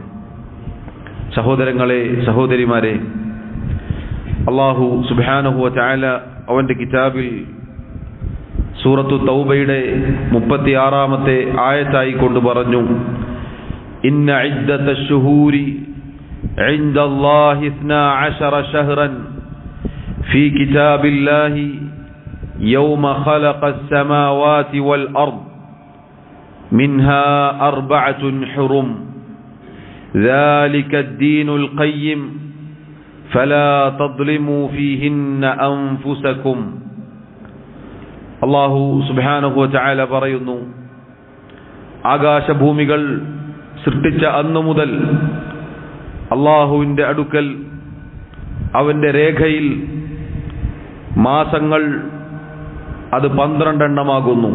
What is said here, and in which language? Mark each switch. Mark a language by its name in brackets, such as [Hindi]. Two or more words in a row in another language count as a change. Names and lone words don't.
[Malayalam] സഹോദരങ്ങളെ സഹോദരിമാരെ, അല്ലാഹു [Arabic] سبحانه وتعالى [Malayalam] അവന്റെ കിതാബിൽ സൂറത്തു തൗബയുടെ 36-ാമത്തെ ആയത്തായി കൊണ്ട് പറഞ്ഞു, [Arabic] إن عدة الشهور عند الله 12 شهرا في كتاب الله يوم خلق السماوات والأرض منها 4 حرم ذلك الدين القيم فلا تظلموا فيهن أنفسكم. [Malayalam] അല്ലാഹു [Arabic] سبحانه وتعالى [Malayalam] പറയുന്നു, ആകാശഭൂമികൾ സൃഷ്ടിച്ച അന്നു മുതൽ അല്ലാഹുവിന്റെ അടുക്കൽ അവന്റെ രേഖയിൽ മാസങ്ങൾ അത് 12 എണ്ണമാകുന്നു.